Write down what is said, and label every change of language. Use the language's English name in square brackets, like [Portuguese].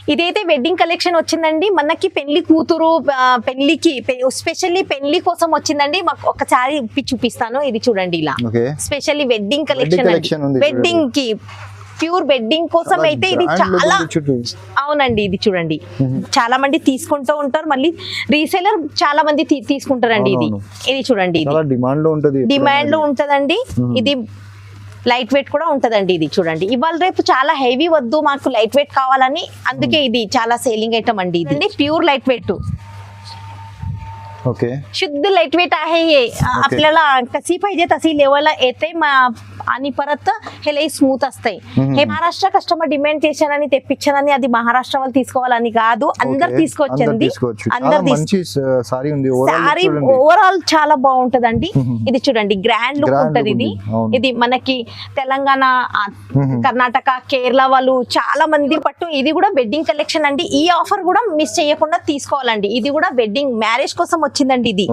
[Telugu] ఇదైతే wedding collection వచ్చిందండి మనకి పెళ్లి కూతురు పెళ్లికి స్పెషల్లీ పెళ్లి కోసం వచ్చిందండి మాకు ఒకసారి చూపిస్తాను ఇది చూడండి ఇలా స్పెషల్లీ వెడ్డింగ్ కలెక్షన్ వెడ్డింగ్ కి ప్యూర్ వెడ్డింగ్ కోసం అయితే ఇది చాలా అవునండి ఇది చూడండి చాలా మంది తీసుకుంటూ ఉంటారు మళ్ళీ రీసేలర్ చాలా మంది తీసుకుంటారండి ఇది చూడండి డిమాండ్ లో ఉంటదండి ఇది లైట్ వెయిట్ కూడా ఉంటదండి ఇది చూడండి ఇవాళ రేపు చాలా హెవీ వద్దు మాకు లైట్ వెయిట్ కావాలని అందుకే ఇది చాలా సేలింగ్ ఐటమ్ అండి ఇది प्योर लाइट वेट ओके [Marathi] शुद्ध लाइट वेट आहे हे आपल्याला कशी पाहिजे तशी लेवलला येते आणि परत हे लई स्मूथ असते हे महाराष्ट्र [Telugu] కస్టమర్ డిమాండ్ చేశానని తెప్పించానని అది మహారాష్ట్ర వాళ్ళు తీసుకోవాలని కాదు అందరు తీసుకొచ్చింది అందరు మంచి సారీ ఉంది సారీ ఓవరాల్ చాలా బాగుంటదండి ఇది చూడండి గ్రాండ్ లుక్ ఉంటది ఇది మనకి తెలంగాణ కర్ణాటక కేరళ వాళ్ళు చాలా మంది పట్టు ఇది కూడా వెడ్డింగ్ కలెక్షన్ అండి ఈ ఆఫర్ కూడా మిస్ చేయకుండా తీసుకోవాలండి ఇది కూడా వెడ్డింగ్ మ్యారేజ్ కోసం వచ్చిందండి